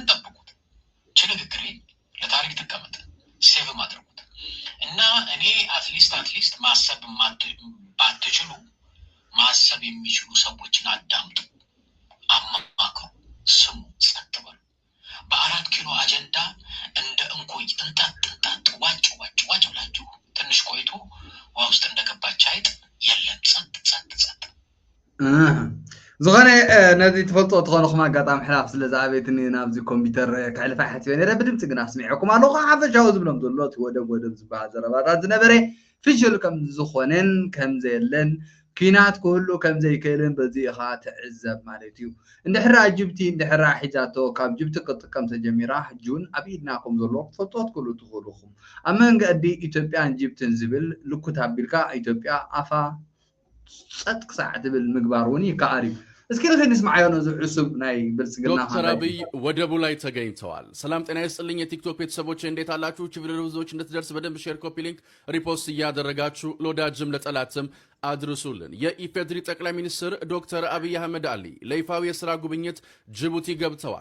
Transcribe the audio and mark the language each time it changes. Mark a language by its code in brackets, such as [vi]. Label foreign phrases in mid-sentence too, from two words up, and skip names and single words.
[am] ጠብቁት። ንግግሬ ለታሪክ ተቀመጠ። ሴቭም አድርጉት እና እኔ [en] at least [am] ማሰብ ባትችሉ ማሰብ የሚችሉ ሰዎችን አዳምጡ፣ አማክሩ፣ ስሙ፣ ጸጥ በሉ። በ4 ኪሎ አጀንዳ እንደ እንኮይ እንጣጥ ዋጭ ብላችሁ ትንሽ ቆይቶ ውሃ ውስጥ እንደገባች አይጥ የለም ጸጥ [ti] ዝኾነ ነዚ ትፈልጦ ትኾንኩም ኣጋጣሚ ሕላፍ ስለ ዝኣበየትኒ ናብዚ ኮምፒተር ክሕልፋ ሓቲበ ነይረ ብድምፂ ግን ኣስሚዐኩም ኣለኹ። ሓፈሻዊ ዝብሎም ዘሎ እቲ ወደብ ዝበሃል ዘረባታት ዝነበረ ፍሽል ከም ዝኾነን ከም ዘየለን ኩናት ክህሉ ከም ዘይክእልን በዚ ኢኻ ትዕዘብ ማለት እዩ። እንድሕራ ጅብቲ እንድሕራ ሒዛቶ ካብ ጅብቲ ክጥቀም ተጀሚራ ሕጂ እውን ኣብ ኢድና ከም ዘሎ ክትፈልጦ ትክእሉ ትኽእሉኹም። ኣብ መንገዲ ኢትዮጵያን ጅብትን ዝብል ልኩት ኣቢልካ ኢትዮጵያ ኣፋ ጸጥ ክሳዕ ትብል ምግባር እውን ይከኣል እዩ። እስኪ ንስማዓዮ ነው ዝዕሱብ ናይ ብልጽግና [am] ዶክተር አብይ ወደቡ ላይ ተገኝተዋል። ሰላም ጤና ይስጥልኝ የቲክቶክ ቤተሰቦች እንዴት አላችሁ? ቪዲዮ ብዙዎች እንድትደርስ በደንብ ሼር፣ [en] copy link፣ [am] ሪፖስት እያደረጋችሁ ለወዳጅም ለጠላትም አድርሱልን። የኢፌድሪ ጠቅላይ ሚኒስትር ዶክተር አብይ አህመድ አሊ ለይፋዊ የሥራ ጉብኝት ጅቡቲ ገብተዋል።